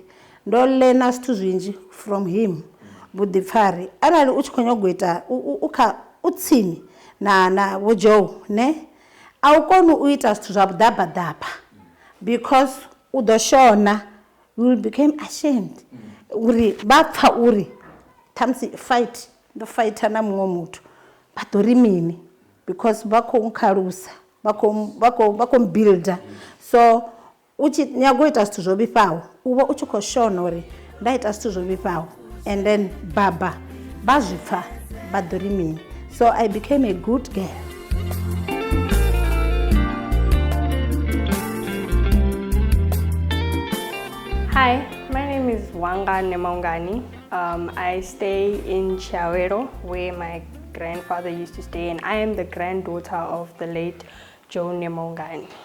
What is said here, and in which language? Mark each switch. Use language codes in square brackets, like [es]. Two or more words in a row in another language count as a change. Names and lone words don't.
[ve] ndo learna zwithu zwinzhi [en] from him [ve] vhuḓipfari arali u tshi khou nyaga u ita u tsini na vho Joe ne a u koni u ita zwithu zwa vhuḓabaḓaba because u ḓo shona [en] you will become ashamed [ve] uri vha pfa uri ṱhamusi fight ndo fighter na muṅwe muthu vha ḓo ri mini because vha khou khalusa vha khou builder so u tshi nyaga u ita zwithu zwo vhifhaho u vha u tshi khou shona uri nda ita zwithu zwo vhifhaho [en] and then [ve] baba vha zwi pfa vha ḓo ri mini [en] so I became a good girl. Hi, my name is Wanga Nemaungani. I stay in Chiawero, where my grandfather used to stay, and I am the granddaughter of the late Joe Nemaungani.